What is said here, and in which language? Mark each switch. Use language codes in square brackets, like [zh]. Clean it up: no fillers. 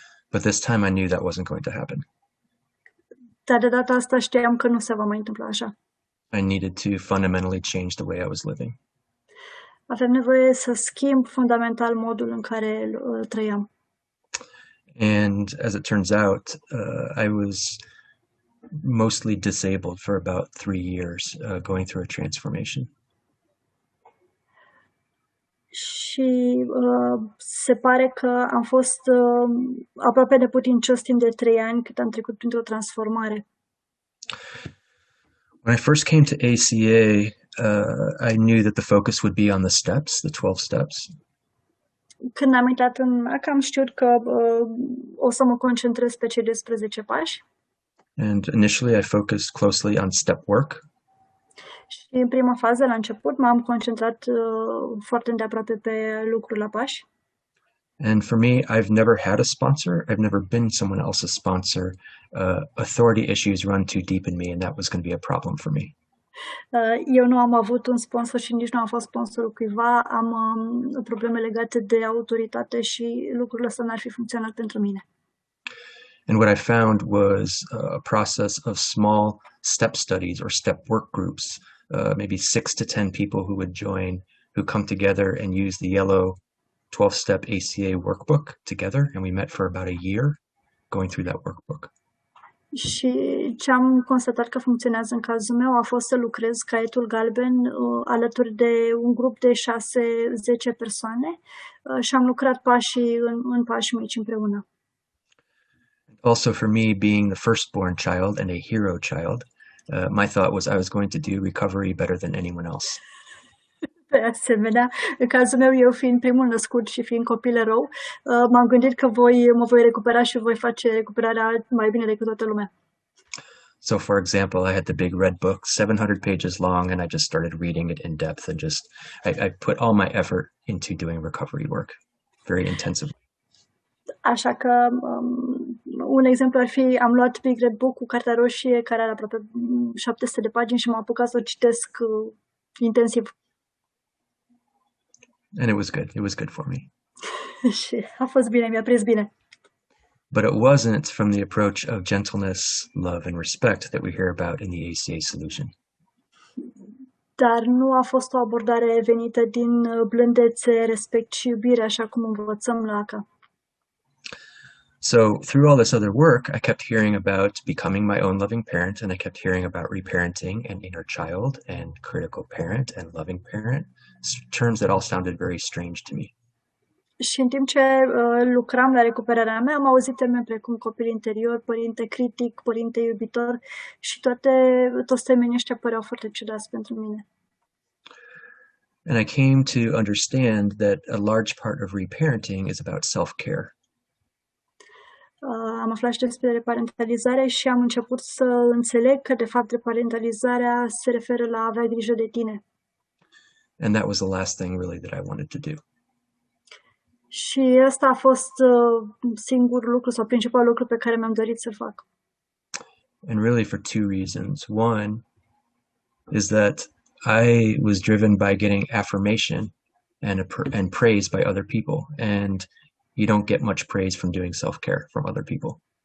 [en] But this time I knew that wasn't going to happen. [ro] Dar de data asta știam că nu se va mai întâmpla așa. [en] I needed to fundamentally change the way I was living. [ro] Aveam nevoie să schimb fundamental modul în care trăiam. [en] And as it turns out, I was mostly disabled for about 3 years, going through a transformation. [ro] Și se pare că am fost aproape neputincios timp de 3 ani cât am trecut printr-o transformare. [en] When I first came to ACA, I knew that the focus would be on the steps, the 12 steps. [ro] Când am intrat în ACA, am știut că o să mă concentrez pe cei 12 pași. [en] And initially I focused closely on step work. [ro] Și în prima fază, la început, m-am concentrat foarte îndeaproape pe lucrul la pași. [en] And for me, I've never had a sponsor. I've never been someone else's sponsor. Authority issues run too deep in me, and that was going to be a problem for me. [ro] Eu nu am avut un sponsor și nici nu am fost sponsorul cuiva. Am probleme legate de autoritate și lucrurile astea n-ar fi funcționat pentru mine. [en] And what I found was a process of small step studies or step work groups, maybe 6 to 10 people who would join, who come together and use the yellow 12-step ACA workbook together. And we met for about a year going through that workbook. [ro] Și ce am constatat că funcționează în cazul meu a fost să lucrez caietul galben alături de un grup de 6-10 persoane și am lucrat pașii în pași mici împreună. [en] Also for me, being the firstborn child and a hero child, my thought was I was going to do recovery better than anyone else. [ro] De asemenea, în cazul meu, eu fiind primul născut și fiind copil erou, m-am gândit că mă voi recupera și voi face recuperarea mai bine decât toată lumea. [en] So for example, I had the big red book, 700 pages long, and I just started reading it in depth and I put all my effort into doing recovery work very intensively. [ro] Așa că un exemplu ar fi, am luat Big Red Book cu cartea roșie, care are aproape 700 de pagini și m-am apucat să o citesc intensiv. [en] And it was good. It was good for me. [ro] Și a fost bine, mi-a prins bine. [en] But it wasn't from the approach of gentleness, love, and respect that we hear about in the ACA solution. [ro] dar nu a fost o abordare venită din blândețe, respect și iubire, așa cum învățăm la ACA. [en] So through all this other work, I kept hearing about becoming my own loving parent, and I kept hearing about reparenting and inner child and critical parent and loving parent, terms that all sounded very strange to me. [ro] Și în timp ce lucram la recuperarea mea, am auzit termeni precum copil interior, părinte critic, părinte iubitor și toți termenii ăștia păreau foarte ciudați pentru mine. [en] And I came to understand that a large part of reparenting is about self-care. [ro] Am aflat și despre reparentalizare și am început să înțeleg că, de fapt, reparentalizarea se referă la a avea grijă de tine. [en] And that was the last thing really that I wanted to do. [ro] Și ăsta a fost singurul lucru sau principalul lucru pe care mi-am dorit să fac. [en] And really for two reasons. One is that I was driven by getting affirmation and praise by other people. And you don't get much praise from doing self-care from other people.